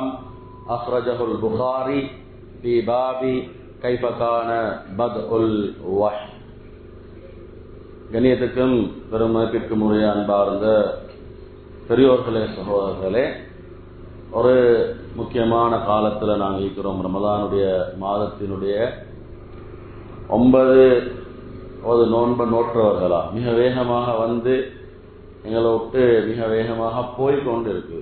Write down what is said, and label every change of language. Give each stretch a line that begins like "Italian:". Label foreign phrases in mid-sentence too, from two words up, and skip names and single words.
Arabic: أخرجه البخاري في باب كيف كان بدء الوحي.
Tamil: கண்ணியத்துக்கும் பெருமதிப்பிற்கும் உரிய அன்பார்ந்த பெரியோர்களே, சகோதரர்களே, ஒரு முக்கியமான காலத்தில் நாங்கள் இருக்கிறோம். ரமலானுடைய மாதத்தினுடைய 9 நோன்பை நோற்றவர்களா மிக வேகமாக வந்து எங்களை விட்டு மிக வேகமாக போய்கொண்டு இருக்கு.